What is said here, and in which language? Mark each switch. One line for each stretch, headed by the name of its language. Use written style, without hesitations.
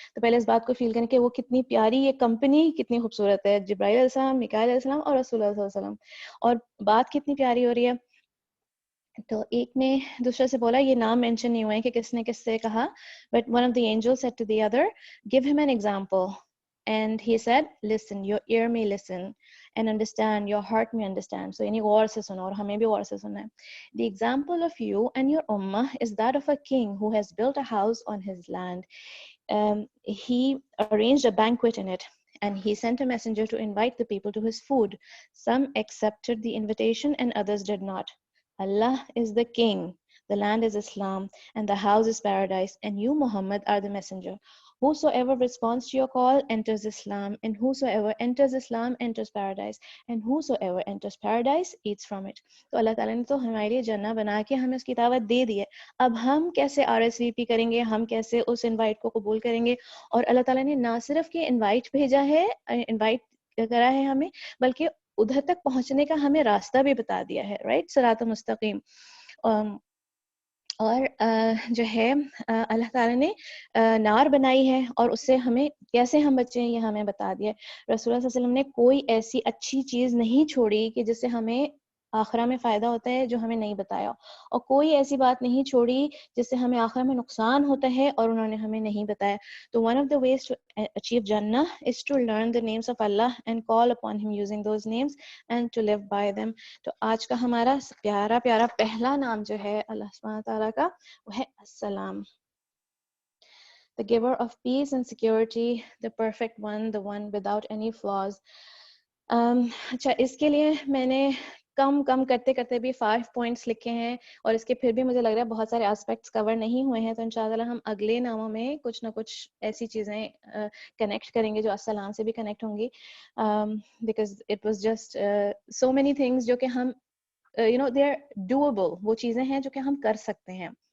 Urdu: تو پہلے اس بات کو فیل کریں کہ وہ کتنی پیاری یہ کمپنی کتنی خوبصورت ہے, جبرائیل علیہ السلام, میکائیل علیہ السلام اور رسول اللہ صلی اللہ علیہ وسلم, اور بات کتنی پیاری ہو رہی ہے. تو ایک نے دوسرے سے بولا, یہ نام مینشن نہیں ہوئے ہیں کہ کس نے کس سے کہا,
English: But one of the angel said to the other, give him an example. And he said, listen, your ear may listen and understand, your heart may understand.
Urdu: So یعنی غور سے سنو, اور ہمیں بھی غور سے سننا ہے.
English: The example of you and your ummah is that of a king who has built a house on his land. He arranged a banquet in it, and he sent a messenger to invite the people to his food. Some accepted the invitation and others did not. Allah is the king, the land is Islam, and the house is paradise, and you, Muhammad, are the messenger. Whosoever responds to your call enters Islam, and whosoever enters Islam enters paradise, and whosoever enters paradise eats from it.
Urdu: تو اللہ تعالیٰ نے تو ہمارے لیے جنہ بنا کے ہمیں اس کی دعوت دے دی ہے. اب ہم کیسے RSVP کریں گے, ہم کیسے اس انوائٹ کو قبول کریں گے. اور اللہ تعالیٰ نے نہ صرف کہ انوائٹ بھیجا ہے, انوائٹ کرا ہے ہمیں, بلکہ ادھر تک پہنچنے کا ہمیں راستہ بھی بتا دیا ہے, رائٹ, صراط مستقیم. اور جو ہے اللہ تعالیٰ نے نار بنائی ہے, اور اس سے ہمیں کیسے ہم بچیں یہ ہمیں بتا دیا. رسول اللہ صلی اللہ علیہ وسلم نے کوئی ایسی اچھی چیز نہیں چھوڑی کہ جس سے ہمیں آخرہ میں فائدہ ہوتا ہے جو ہمیں نہیں بتایا, اور کوئی ایسی بات نہیں چھوڑی جس سے ہمیں آخرہ میں نقصان ہوتا ہے اور انہوں نے ہمیں نہیں بتایا.
English: تو one of the ways to achieve Jannah is to learn the names of Allah and call upon him using those names and to live by them.
Urdu: تو آج کا ہمارا پیارا پیارا پہلا نام جو ہے اللہ سبحانہ تعالیٰ کا, وہ ہے السلام.
English: The giver of peace and security, the perfect one, the one without any flaws.
Urdu: اچھا, اس کے لیے میں نے کم کرتے کرتے بھی 5 پوائنٹس لکھے ہیں, اور اس کے پھر بھی مجھے لگ رہا ہے بہت سارے اسپیکٹس کور نہیں ہوئے ہیں. تو انشاءاللہ ہم اگلے ناموں میں کچھ نہ کچھ ایسی چیزیں کنیکٹ کریں گے جو السلام سے بھی کنیکٹ ہوں گی,
English: because it was just so many things
Urdu: جو کہ ہم
English: they are doable,
Urdu: وہ چیزیں ہیں جو کہ ہم کر سکتے ہیں.